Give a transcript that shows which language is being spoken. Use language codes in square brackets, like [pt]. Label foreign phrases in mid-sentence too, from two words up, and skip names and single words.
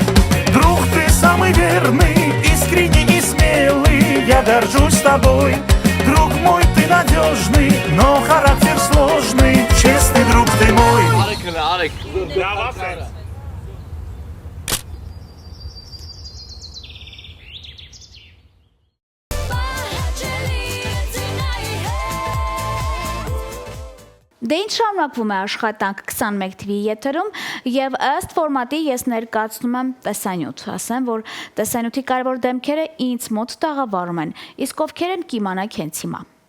[ru] Друг, ты самый верный, искренний и смелый, я горжусь тобой. Друг мой, ты надежный, но характер сложный, честный друг ты мой. [hy] Դե ինչ շարունակվում է աշխատանք 21 TV եթերում եւ ըստ ֆորմատի ես ներկայացնում եմ տեսանյութ, ասեմ, որ տեսանյութի կարևոր դեմքերը ինձ մոտ տաղավարում են, իսկ ովքեր են կիմանաք հենց հիմա։